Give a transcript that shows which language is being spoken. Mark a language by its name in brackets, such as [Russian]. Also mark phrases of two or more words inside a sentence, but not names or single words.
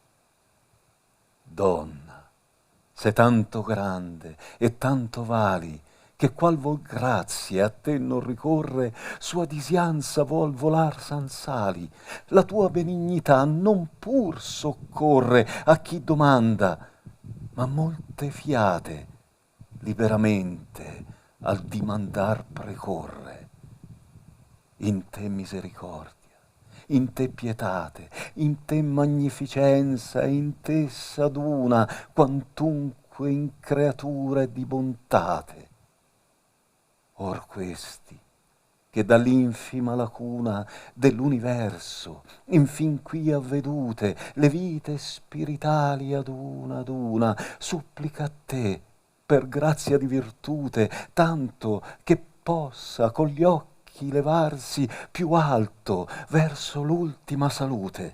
[Italian] Donna, sei tanto grande e tanto vali, che qual vol grazie a te non ricorre, sua disianza vuol volar sansali, la tua benignità non pur soccorre a chi domanda, ma molte fiate liberamente al dimandar precorre. In te misericordia, in te pietate, in te magnificenza, in te s'aduna quantunque in creature di bontate. Or questi, che dall'infima lacuna dell'universo, infin qui avvedute, le vite spiritali ad una, supplica a te, per grazia di virtute, tanto che possa con gli occhi levarsi più alto verso l'ultima salute.